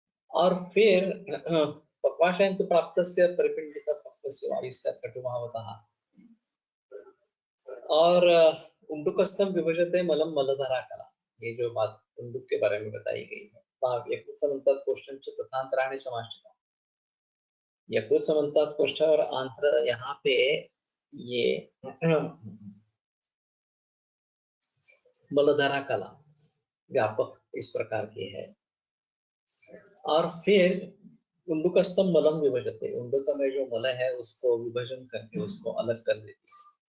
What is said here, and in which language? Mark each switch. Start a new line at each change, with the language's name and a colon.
Hindi: और फिर
Sanskrit: पक्वाशयं तु प्राप्तस्य परिपिण्डितः पक्वस्य वायुस्य कटुभावतः। और उंडुकस्थं विभजते मलं मलधरा कला।
Hindi: ये जो बात उंडुक के बारे में बताई गई है।
Sanskrit: यकृत समन्तात् कोष्ठं च तथान्तराणि समाश्रितम्।
Hindi: यकृत समन्तात् कोष्ठ और आंत्र यहाँ पे ये मलधरा कला व्यापक इस प्रकार की है। और फिर
Sanskrit: उंडुकस्थम मलम विभजते।
Hindi: उंडुक में जो मल है उसको विभजन करके उसको अलग कर देती है।